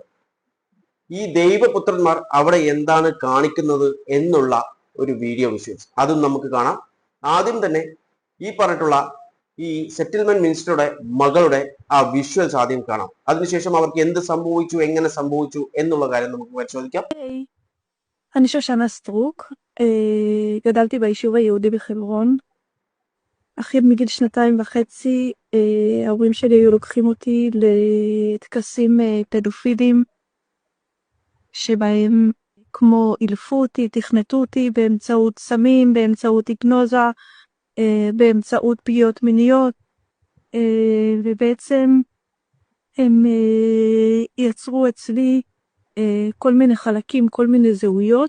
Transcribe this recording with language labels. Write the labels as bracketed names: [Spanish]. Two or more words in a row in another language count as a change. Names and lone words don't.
[Malayalam] ഈ ദൈവപുത്രന്മാർ അവിടെ എന്താണ് കാണിക്കുന്നത് എന്നുള്ള ഒരു [English] video visuals, [Malayalam] അതും നമുക്ക് കാണാം. ആദ്യം തന്നെ ഈ പറഞ്ഞിട്ടുള്ള ഈ [English] settlement ministerude [Malayalam] മകളുടെ ആ വിഷ്വൽസ് ആദ്യം കാണാം. അതിനുശേഷം അവർക്ക് എന്ത് സംഭവിച്ചു, എങ്ങനെ സംഭവിച്ചു എന്നുള്ള കാര്യം നമുക്ക് പരിശോധിക്കാം. [Hebrew] אני שושנה סטרוק, גדלתי ביישוב היהודי בחברון. אחי מגיל 2.5, ההורים שלי היו לוקחים אותי לטקסים פדופיליים, שבהם כמו אילפו אותי, תכנתו אותי באמצעות סמים, באמצעות היפנוזה, באמצעות פגיעות מיניות, ובעצם הם יצרו אצלי כל מיני חלקים, כל מיני זהויות.